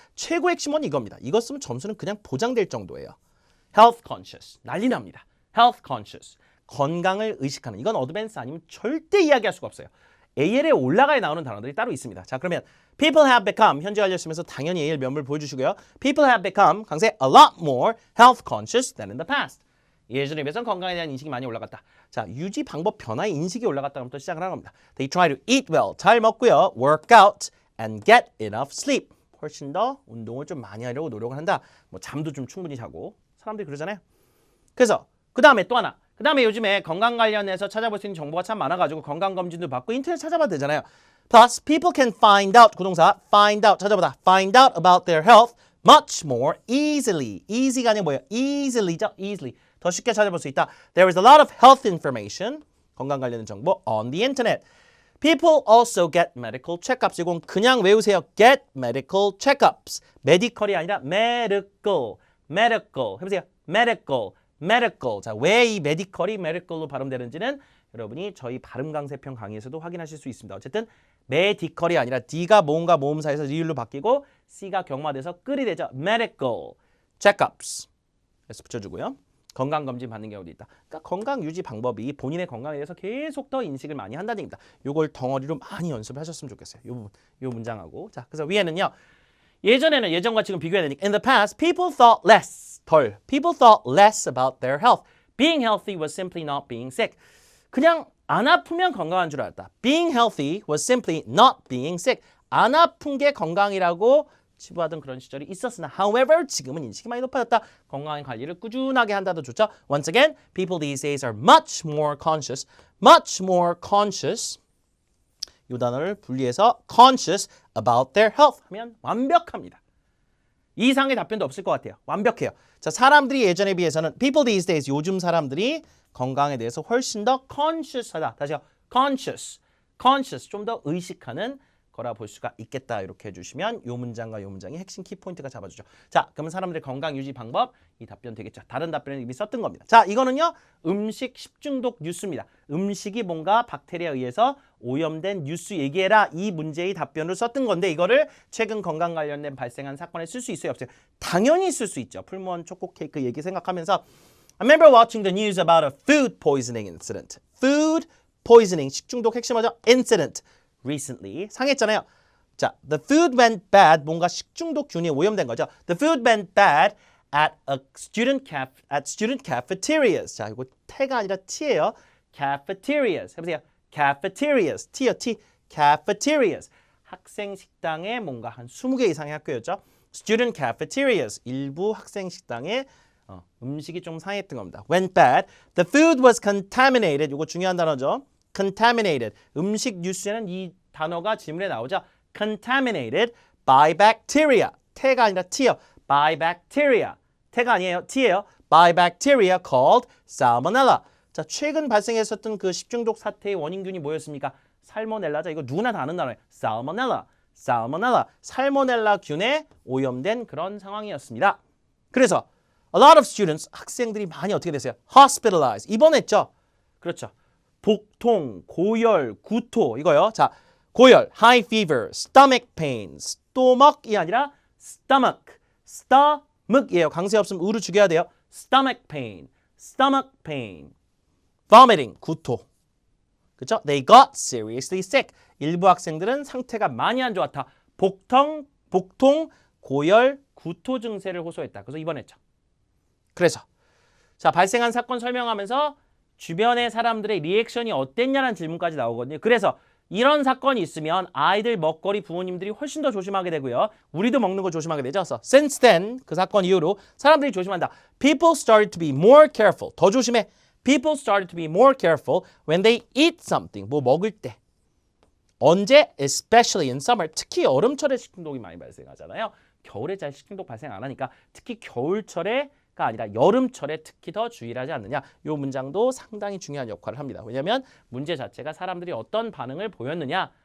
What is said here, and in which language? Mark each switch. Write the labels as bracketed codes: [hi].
[ko] 최고 핵심은 이겁니다. 이거 쓰면 점수는 그냥 보장될 정도예요. [en] Health conscious. [ko] 난리 납니다. [en] Health conscious. [ko] 건강을 의식하는. 이건 어드밴스 아니면 절대 이야기할 수가 없어요. AL에 올라가야 나오는 단어들이 따로 있습니다. 자, 그러면 [en] people have become [ko] 현재 완료 쓰면서 당연히 AL 면을 보여주시고요. [en] People have become [ko] 강세 [en] a lot more health conscious than in the past. [ko] 예전에 비해서는 건강에 대한 인식이 많이 올라갔다. 자, 유지 방법 변화의 인식이 올라갔다부터 시작을 하는 겁니다. [en] They try to eat well, [ko] 잘 먹고요. [en] work out and get enough sleep. [ko] 훨씬 더 운동을 좀 많이 하려고 노력을 한다. 뭐 잠도 좀 충분히 자고. 사람들이 그러잖아요. 그래서 그 다음에 또 하나. 그 다음에 요즘에 건강 관련해서 찾아볼 수 있는 정보가 참 많아가지고 건강검진도 받고 인터넷 찾아봐도 되잖아요. [en] Plus, people can find out, [ko] 구동사 [en] find out, [ko] 찾아보다 [en] find out about their health much more easily. [ko] easy가 아니라 뭐예요? easily죠? easily. 더 쉽게 찾아볼 수 있다. [en] There is a lot of health information, [ko] 건강 관련된 정보 [en] on the internet. People also get medical checkups. [ko] 이건 그냥 외우세요. [en] Get medical checkups. [ko] medical이 아니라 medical. [en] medical. 해보세요. medical. medical. [ko] 자, 왜 이 medical이 medical로 발음되는지는 여러분이 저희 발음 강세편 강의에서도 확인하실 수 있습니다. 어쨌든 medical이 아니라 D가 모음과 모음사에서 리을로 바뀌고 C가 경마돼서 끌이 되죠. [en] medical checkups. [ko] 그래서 붙여주고요. 건강검진 받는 경우도 있다. 그러니까 건강 유지 방법이 본인의 건강에 대해서 계속 더 인식을 많이 한다는 얘기입니다. 요걸 덩어리로 많이 연습을 하셨으면 좋겠어요. 요 부분, 요 문장하고. 자, 그래서 위에는요. 예전에는 예전과 지금 비교해야 되니까 [en] in the past, people thought less, [ko] 덜. [en] People thought less about their health. Being healthy was simply not being sick. [ko] 그냥 안 아프면 건강한 줄 알았다. [en] Being healthy was simply not being sick. [ko] 안 아픈 게 건강이라고 치부하던 그런 시절이 있었으나 however 지금은 인식이 많이 높아졌다. 건강 관리를 꾸준하게 한다도 좋죠. [en] Once again, people these days are much more conscious. much more conscious. [ko] 이 단어를 분리해서 conscious about their health 하면 완벽합니다. 이상의 답변도 없을 것 같아요. 완벽해요. 자, 사람들이 예전에 비해서는 [en] people these days [ko] 요즘 사람들이 건강에 대해서 훨씬 더 conscious하다. 다시요. conscious. conscious 좀 더 의식하는 거라 볼 수가 있겠다. 이렇게 해주시면 요 문장과 요 문장이 핵심 키포인트가 잡아주죠. 자, 그러면 사람들의 건강 유지 방법 이 답변 되겠죠. 다른 답변은 이미 썼던 겁니다. 자, 이거는요. 음식 식중독 뉴스입니다. 음식이 뭔가 박테리아에 의해서 오염된 뉴스 얘기해라. 이 문제의 답변을 썼던 건데 이거를 최근 건강 관련된 발생한 사건에 쓸 수 있어요? 없어요? 당연히 쓸 수 있죠. [en] 풀무원 초코 케이크 얘기 생각하면서 I remember watching the news about a food poisoning incident. [ko] food poisoning 식중독 핵심하죠. incident. recently 상했잖아요. [en] 자, the food went bad. [ko] 뭔가 식중독균이 오염된 거죠. [en] The food went bad at student cafeterias. [ko] 자, 이거 태가 아니라 t예요. [en] cafeterias. [ko] 해보세요. [en] cafeterias. t요, t. cafeterias. [ko] 학생 식당에 뭔가 한 20개 이상의 학교였죠. [en] student cafeterias. [ko] 일부 학생 식당에 음식이 좀 상했던 겁니다. [en] went bad. The food was contaminated. [ko] 이거 중요한 단어죠. contaminated. 음식 뉴스에는 이 단어가 지문에 나오죠. [en] contaminated by bacteria. [ko] 태가 아니라 t요. by bacteria. 태가 아니에요. t예요. [en] by bacteria called salmonella. [ko] 자, 최근 발생했었던 그 식중독 사태의 원인균이 뭐였습니까? 살모넬라죠. 이거 누구나 다 아는 단어예요. [en] salmonella. salmonella. [ko] 살모넬라 균에 오염된 그런 상황이었습니다. 그래서 a lot of students, 학생들이 많이 어떻게 됐어요? hospitalized. 입원했죠. 그렇죠. 복통, 고열, 구토 이거요. 자, 고열, [en] high fever, stomach pain, stomach이 아니라 stomach, stomach이에요. [ko] 강세 없으면 으로 죽여야 돼요. [en] stomach pain, stomach pain, vomiting, 구토. 그렇죠? They got seriously sick. [ko] 일부 학생들은 상태가 많이 안 좋았다. 복통, 고열, 구토 증세를 호소했다. 그래서 입원했죠. 그래서 자, 발생한 사건 설명하면서 주변의 사람들의 리액션이 어땠냐는 질문까지 나오거든요. 그래서 이런 사건이 있으면 아이들 먹거리 부모님들이 훨씬 더 조심하게 되고요. 우리도 먹는 거 조심하게 되죠. 그래서 since then 그 사건 이후로 사람들이 조심한다. [en] People started to be more careful. [ko] 더 조심해. [en] People started to be more careful when they eat something. [ko] 뭐 먹을 때. 언제? [en] Especially in summer. [ko] 특히 여름철에 식중독이 많이 발생하잖아요. 겨울에 잘 식중독 발생 안 하니까 특히 겨울철에 가 아니라 여름철에 특히 더 주의를 하지 않느냐. 이 문장도 상당히 중요한 역할을 합니다. 왜냐하면 문제 자체가 사람들이 어떤 반응을 보였느냐